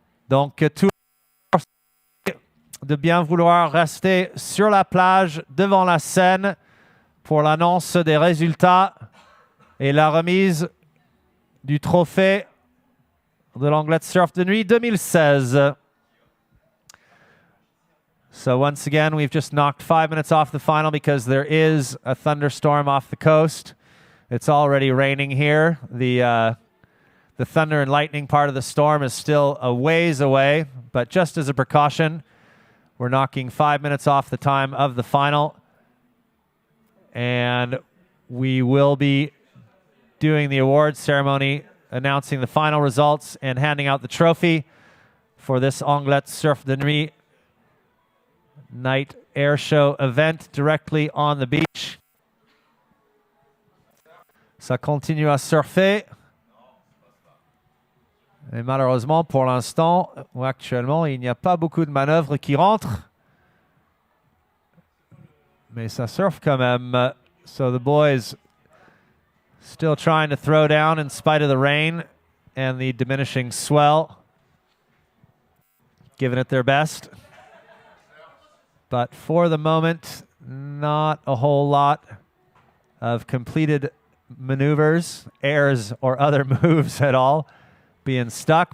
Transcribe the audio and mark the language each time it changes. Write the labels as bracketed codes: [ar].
[fr] Donc, tout de bien vouloir rester sur la plage devant la scène pour l'annonce des résultats et la remise du trophée de l'Anglet Surf de Nuit 2016. [en] So once again, we've just knocked 5 minutes off the final because there is a thunderstorm off the coast. It's already raining here. The thunder and lightning part of the storm is still a ways away, but just as a precaution, we're knocking 5 minutes off the time of the final. And we will be doing the awards ceremony, announcing the final results and handing out the trophy for this Anglet Surf de Nuit night air show event directly on the beach. [fr] Ça continue à surfer. Et malheureusement, pour l'instant, ou actuellement, il n'y a pas beaucoup de manœuvres qui rentrent. Mais ça surfe quand même. [en] So the boys still trying to throw down in spite of the rain and the diminishing swell. Giving it their best. But for the moment, not a whole lot of completed maneuvers, airs, or other moves at all being stuck.